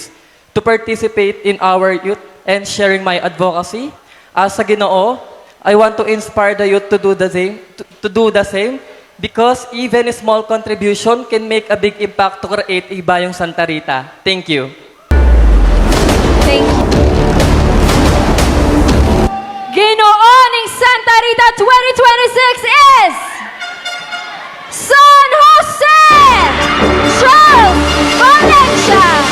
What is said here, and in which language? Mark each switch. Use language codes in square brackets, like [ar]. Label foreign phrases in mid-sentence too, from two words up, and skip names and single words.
[en] To participate in our youth and sharing my advocacy, as a Ginoo, I want to inspire the youth to do the same, because even a small contribution can make a big impact to create a Bayong Santa Rita. Thank you. Thank you. Ginoo ning Santa Rita 2026 is San Jose Charles Valencia.